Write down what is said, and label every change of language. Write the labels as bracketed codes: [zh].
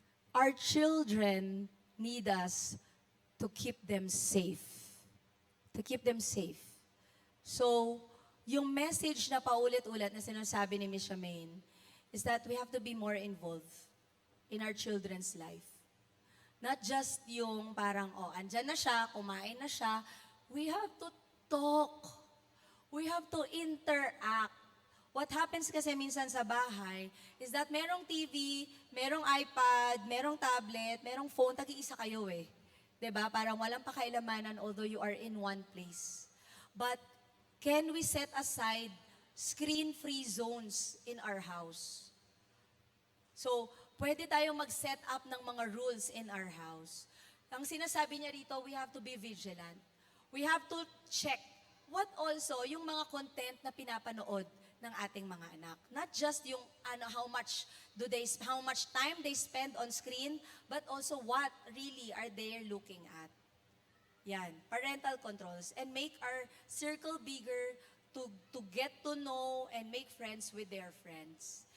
[en] Our children need us to keep them safe. To keep them safe. So, [tl] yung message na paulit-ulit na sinasabi ni [en] Miss Charmaine is that we have to be more involved in our children's life. Not just [tl] yung parang, andyan na siya, kumain na siya. [en] We have to talk. We have to interact. What happens [tl] kasi minsan sa bahay [en] is that [tl] merong TV, merong iPad, merong tablet, merong phone, tag-iisa kayo eh. 'Di ba? Parang walang pakialamanan [en] although you are in one place. But can we set aside screen-free zones in our house? [tl] So, pwede tayong mag-set up ng mga rules [en] in our house. [tl] Ang sinasabi niya rito, [en] we have to be vigilant. We have to check what also [tl] yung mga content na pinapanood ng ating mga anak. [en] Not just yung how much time they spend on screen, but also what really are they looking at. Yan, parental controls and make our circle bigger to get to know and make friends with their friends.